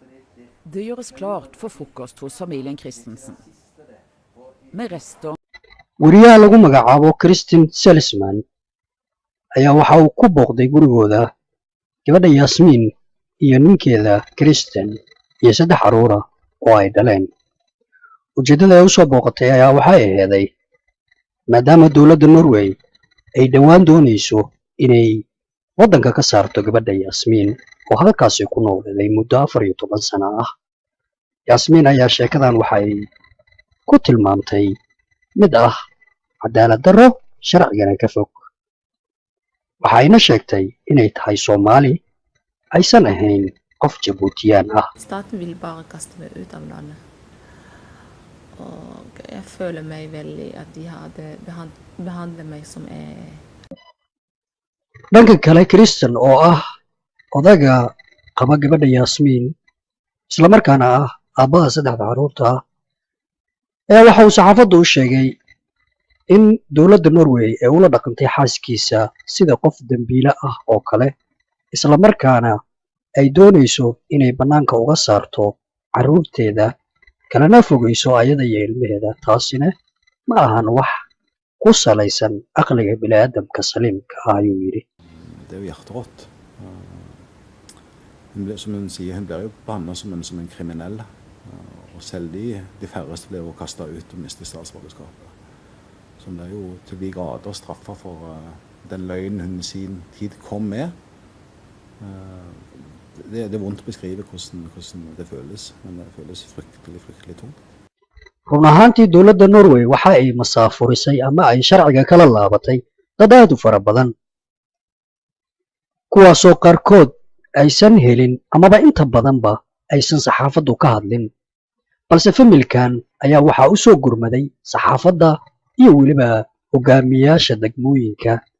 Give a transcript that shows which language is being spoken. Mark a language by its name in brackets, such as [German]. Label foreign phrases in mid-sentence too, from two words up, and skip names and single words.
[Norwegian] Det gjøres klart for frokost hos familien Christensen. Med rester. [Somali] wariyaha lagu magacaabo Kristin Salzman ayaa waxa uu ku booqday gurigooda gabadha Yasmin iyo ninkeeda Kristen iyo 3 caruur ah oo ay dhaleen. ujeedada ay u soo booqatay ayaa waxay ahayd maadaama dawladda Norway ay dhawaan doonayso inay waddanka ka saarto gabadha Yasmin oo halkaas ku noolay muddo 14 sano ah. Yasmin ayaa sheekadan waxay ku tilmaamtay mid ah cadaalad darro sharcigana ka fog. waxayna sheegtay inay tahay Soomaali aysan ahayn qof Jabuutiyaan ah. [Norwegian] Staten vil bare kaste meg ut av landet. Og jeg føler meg veldig at de hadde behandlet meg som [Somali] dhanka kale Kristen oo ah odaga qaba gabadha Yasmin isla markaana ah aabbaha 3 caruurta ah ayaa waxa uu saxaafaddu u sheegay in dawladda Norway ay ula dhaqantay xaaskiisa sida qof dambiile ah oo kale isla markaana ay doonayso inay bannaanka uga saarto caruurteeda kalena fogeyso ayada iyo ilmaheeda. taasina ma ahan wax ku salaysan aqliga bini'aadamka saliimka ah ayuu yidhi. [Norwegian] Det er jo hjerterått. Hun ble, som hun sier, hun blir jo behandlet som en kriminell. Og selv de færreste blir jo kastet ut og mister statsborgerskapet. Så hun er jo til de grader straffet for den løgnen hun i sin tid kom med. Det er vondt å beskrive hvordan det føles, men det føles fryktelig tungt. [Somali] run ahaantii dawladda Norway waxa ay masaafurisay ama ay sharciga kala laabatay dad aad u fara badan kuwaasoo qaarkood aysan helin amaba inta badanba aysan saxaafaddu ka hadlin, balse familkan ayaa waxaa u soo gurmaday saxaafadda iyo weliba hogaamiyaasha degmooyinka.